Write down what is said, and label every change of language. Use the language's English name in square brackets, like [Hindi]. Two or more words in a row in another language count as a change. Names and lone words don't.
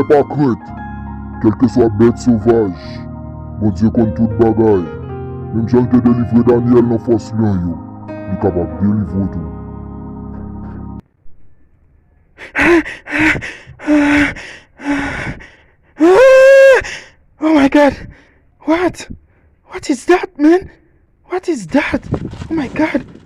[Haitian Creole] pa kret, kelke swa bet sauvaj, bon Dieu kon tout bagay, menm jan te delivre Daniel nan fos lion yo, li kapab delivre tou. [English] Oh my God. What? What is that, man? What is that? Oh my God.